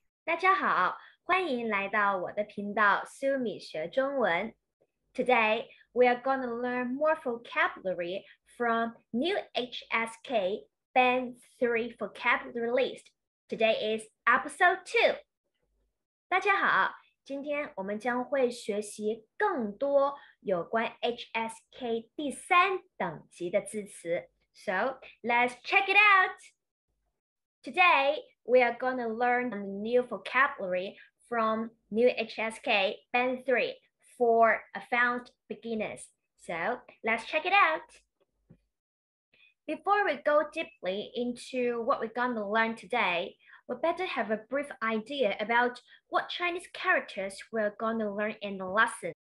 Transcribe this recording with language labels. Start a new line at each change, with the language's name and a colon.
Chinese: 大家好，欢迎来到我的频道 Sumie 学中文。
English: Today we are going to learn more vocabulary from new HSK Band 3 vocabulary list. Today is episode 2.
Chinese: 大家好，今天我们将会学习更多有关 HSK 第3等级的字词。
English: So let's check it out. Today we are going to learn new vocabulary from new HSK Band 3 for advanced beginners. So let's check it out. Before we go deeply into what we're going to learn today, we better have a brief idea about what Chinese characters we're going to learn in the lesson.